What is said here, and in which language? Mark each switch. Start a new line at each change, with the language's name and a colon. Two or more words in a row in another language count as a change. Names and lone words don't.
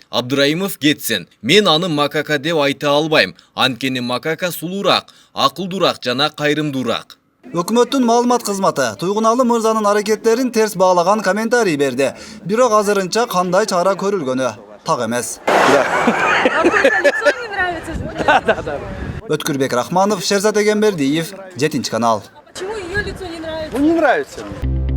Kyrgyz: Абдыраимов кетсин. Мен аны макака деп айта албайм. Анткени макака сулуураак, акылдуураак жана кайрымдуураак. Өкмөттүн маалымат кызматы Туйгуналы мырзанын аракеттерин терс баалаган комментарий берди. Бирок азырынча кандай чара көрүлгөнү так эмес.
Russian: Лицо не нравится же.
Kyrgyz: Өткүрбек Рахманов, Шерзат Эгембердиев, 7 канал.
Russian: Почему ее лицо не нравится? Ну не нравится мне.